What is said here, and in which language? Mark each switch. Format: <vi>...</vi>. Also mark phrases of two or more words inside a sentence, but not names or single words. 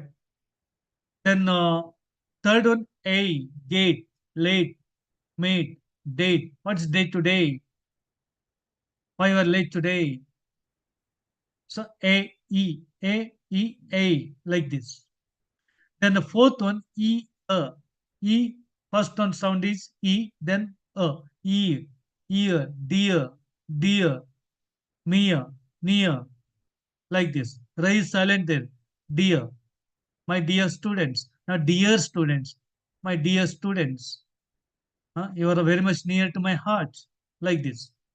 <en>Then third one, a, gate, late, mate, date. What's day today? Why you are late today? So a, like this. Then the fourth one, e, a. E, first one sound is e, then a. E, ear, dear, dear, near, near, like this. Raise silent there. Dear, my dear students. Now, dear students, my dear students. You are very much near to my heart, like this.</en>